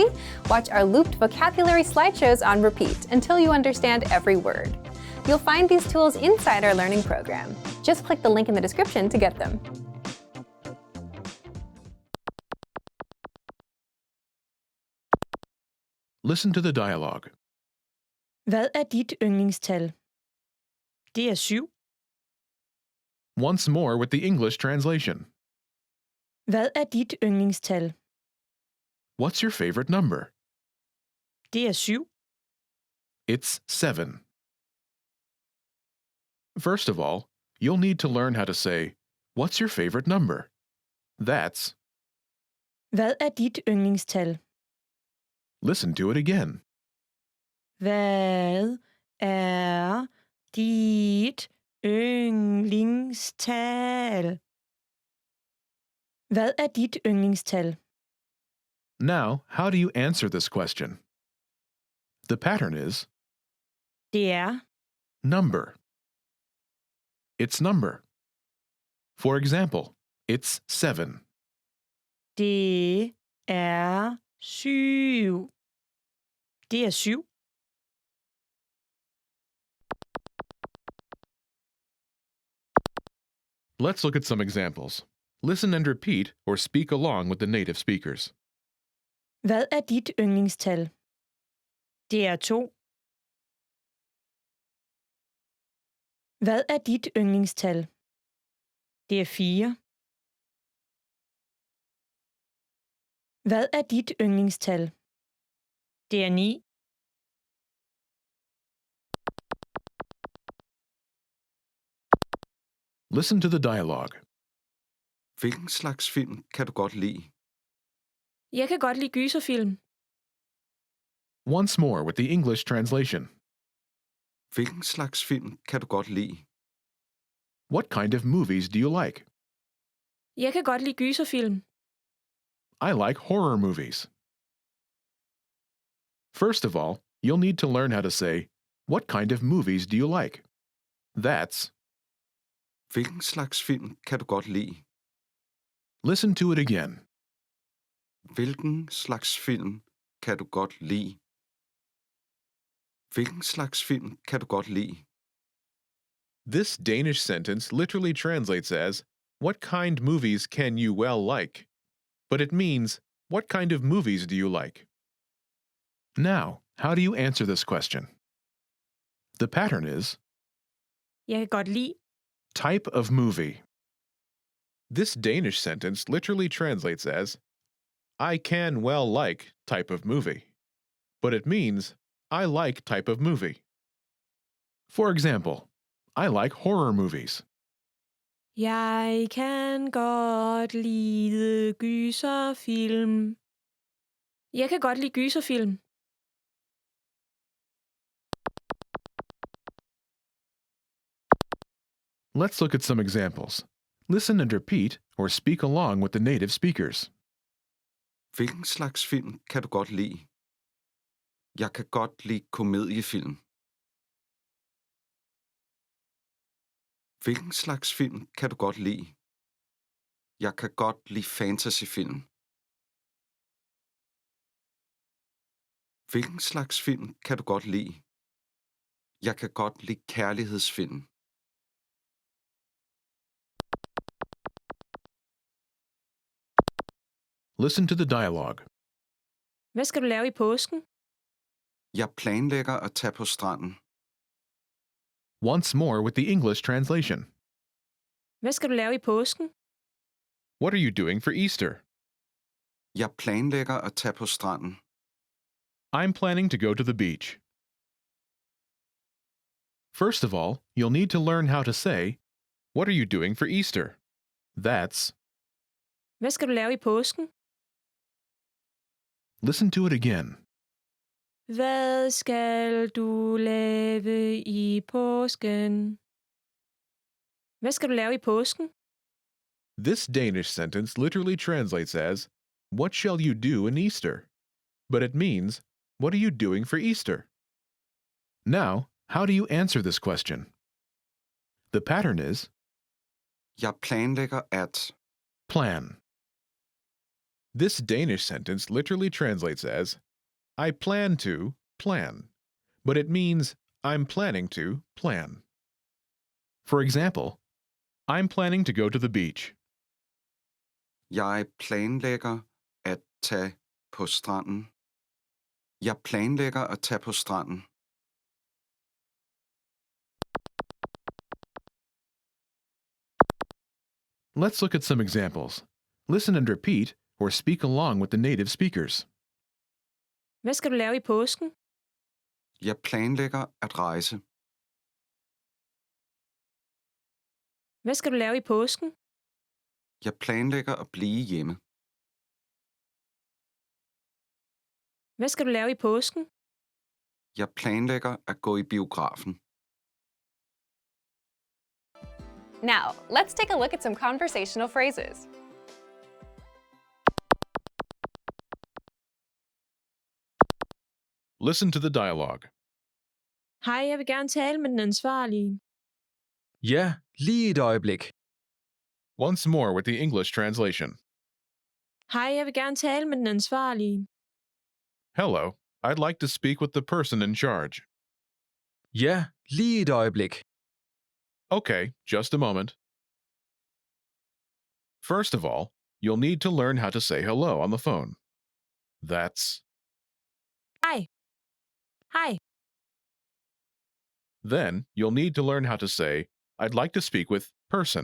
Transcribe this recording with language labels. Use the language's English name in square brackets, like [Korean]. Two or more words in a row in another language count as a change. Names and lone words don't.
[English] Watch our looped vocabulary slideshows on repeat until you understand every word. You'll find these tools inside our learning program. Just click the link in the description to get them. Listen to the dialogue. [Danish] Hvad er dit yndlingstal? Det er 7. [English] Once more with the English translation. [Danish] Hvad er dit yndlingstal? [English] What's your favorite number? [Danish] Det er 7. [English] It's 7. First of all, you'll need to learn how to say, what's your favorite number? That's, [Danish] Hvad er dit yndlingstal? [English] listen to it again. [Danish] Hvad er dit yndlingstal? Hvad er dit yndlingstal? [English] Now, how do you answer this question? The pattern is [Danish] Det er [English] number. It's number. For example, it's 7. [Danish] Det er 7. Det er 7. [English] Let's look at some examples. Listen and repeat or speak along with the native speakers. [Danish] Hvad er dit yndlingstal? Det er 2. Hvad er dit yndlingstal? Det er 4. Hvad er dit yndlingstal? Det er 9. [English] Listen to the dialogue. [Danish] Hvilken slags film kan du godt lide? Jeg kan godt lide gyserfilm. [English] Once more with the English translation. [Danish] Hvilken slags film kan du godt lide? [English] What kind of movies do you like? [Danish] Jeg kan godt lide gyserfilm. [English] I like horror movies. First of all, you'll need to learn how to say, what kind of movies do you like? That's, [Danish] Hvilken slags film kan du godt lide? [English] listen to it again. [Danish] Hvilken slags film kan du godt lide? Hvilken slags film kan du godt lide? [English] This Danish sentence literally translates as, what kind movies can you well like? But it means, what kind of movies do you like? Now, how do you answer this question? The pattern is, [Danish] Jeg kan godt lide. [English] type of movie. This Danish sentence literally translates as, I can well like type of movie. But it means, I like type of movie. For example, I like horror movies. [Danish] Jeg kan godt lide gyserfilm. Jeg kan godt lide gyserfilm. [English] Let's look at some examples. Listen and repeat or speak along with the native speakers. [Danish] Hvilken slags film kan du godt lide? Jeg kan godt lide komediefilm. Hvilken slags film kan du godt lide? Jeg kan godt lide fantasyfilm. Hvilken slags film kan du godt lide? Jeg kan godt lide kærlighedsfilm. [English] Listen to the dialogue. [Danish] Hvad skal du lave i påsken? Jeg planlægger at tage på stranden. [English] Once more with the English translation. [Danish] Hvad skal du lave i påsken? [English] What are you doing for Easter? [Danish] Jeg planlægger at tage på stranden. [English] I'm planning to go to the beach. First of all, you'll need to learn how to say, what are you doing for Easter? That's, [Danish] Hvad skal du lave i påsken? [English] listen to it again. [Danish] Hvad skal du lave i påsken? Hvad skal du lave i påsken? [English] This Danish sentence literally translates as, what shall you do in Easter? But it means, what are you doing for Easter? Now, how do you answer this question? The pattern is, [Danish] Jeg planlægger at. [English] plan. This Danish sentence literally translates as, I plan to plan, but it means I'm planning to plan. For example, I'm planning to go to the beach. [Danish] Jeg planlægger at tage på stranden. Jeg planlægger at tage på stranden. [English] Let's look at some examples. Listen and repeat or speak along with the native speakers. [Danish] Hvad skal du lave i påsken? Jeg planlægger at rejse. Hvad skal du lave i påsken? Jeg planlægger at blive hjemme. Hvad skal du lave i påsken? Jeg planlægger at gå i biografen. [English] Now, let's take a look at some conversational phrases. Listen to the dialogue. [Danish] Hej, jeg vil gerne tale med den ansvarlige. Ja, lige et øjeblik. [English] Once more with the English translation. [Danish] Hej, jeg vil gerne tale med den ansvarlige. [English] Hello, I'd like to speak with the person in charge. [Danish] Ja, lige et øjeblik. [English] Okay, just a moment. First of all, you'll need to learn how to say hello on the phone. That's, [Danish] Hej. Hej. [English] then you'll need to learn how to say, I'd like to speak with person.